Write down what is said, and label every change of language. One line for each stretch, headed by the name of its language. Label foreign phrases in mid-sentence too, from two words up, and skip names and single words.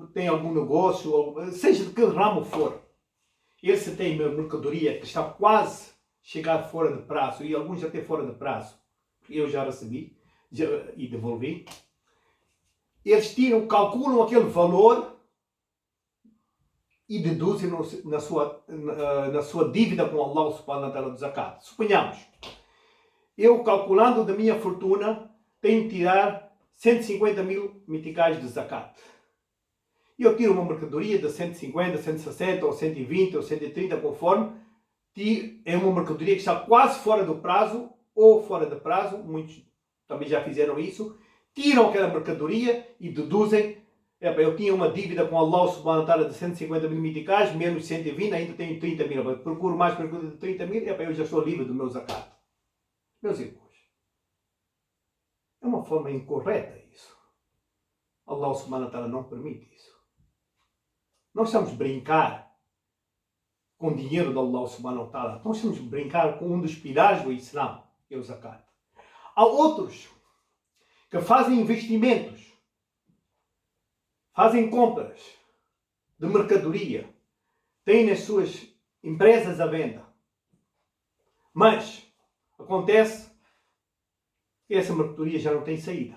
Portuguese: têm algum negócio, seja de que ramo for, eles têm mercadoria que está quase a chegar fora de prazo, e alguns já têm fora de prazo, eu já recebi e devolvi, eles calculam aquele valor e deduzem na sua dívida com
Arabic: الله سبحانه وتعالى
Portuguese: do zakat. Suponhamos, eu calculando da minha fortuna, tenho que tirar 150 mil meticais de zakat. E eu tiro uma mercadoria de 150, 160, ou 120, ou 130, conforme, é uma mercadoria que está quase fora do prazo, ou fora de prazo, muitos também já fizeram isso, tiram aquela mercadoria e deduzem, eu tinha uma dívida com
Arabic: الله سبحانه وتعالى
Portuguese: de 150 mil meticais, menos 120, ainda tenho 30 mil, eu procuro mais mercadoria de 30 mil, eu já estou livre do meu zakat. Meus irmãos, é uma forma incorreta isso.
Arabic: الله سبحانه وتعالى
Portuguese: não permite isso. Nós estamos a brincar com o dinheiro de
Arabic: الله سبحانه وتعالى.
Portuguese: Nós estamos a brincar com um dos pilares do Islã, que é o zakat. Há outros que fazem investimentos, fazem compras de mercadoria, têm as suas empresas à venda. Mas acontece que essa mercadoria já não tem saída.